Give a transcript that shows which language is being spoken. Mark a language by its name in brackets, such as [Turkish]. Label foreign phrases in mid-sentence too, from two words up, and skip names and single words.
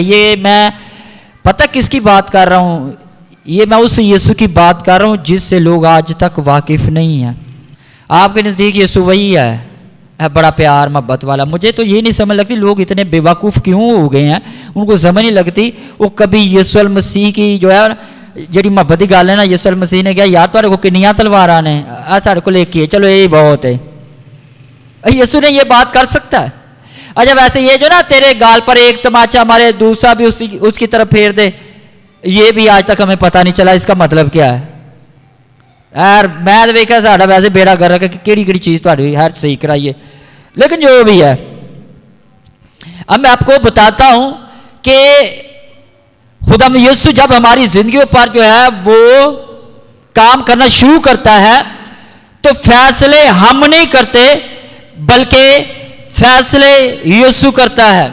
[Urdu] یہ میں پتہ کس کی بات کر رہا ہوں؟ یہ میں اس یسوع کی بات کر رہا ہوں جس سے لوگ آج تک واقف نہیں ہیں. آپ کے نزدیک یسوع وہی ہے بڑا پیار محبت والا. مجھے تو یہ نہیں سمجھ لگتی لوگ اتنے بے وقوف کیوں ہو گئے ہیں، ان کو سمجھ نہیں لگتی. وہ کبھی یسوع المسیح کی جو ہے جڑی محبت کی گل ہے نا، یسوع المسیح نے کہا [Punjabi] یار تھوڑے کو کنیاں تلواراں نے ساڈے کو لے کے چلو [Urdu] یہی بہت ہے. یسوع نے یہ بات کر سکتا ہے؟ اچھا ویسے یہ جو نا تیرے گال پر ایک تماچا مارے دوسرا بھی اس کی طرف پھیر دے، یہ بھی آج تک ہمیں پتہ نہیں چلا اس کا مطلب کیا ہے. [Punjabi] یار میں تو ویکھیا ساڈا ویسے بیڑا گرک ہے کہ کیڑی کیڑی چیز تہاڈی ہر صحیح کرائیے، [Urdu] لیکن جو بھی ہے اب میں آپ کو بتاتا ہوں کہ خدا یسوع جب ہماری زندگیوں پر جو ہے وہ کام کرنا شروع کرتا ہے تو فیصلے ہم نہیں کرتے بلکہ فیصلے یسوع کرتا ہے.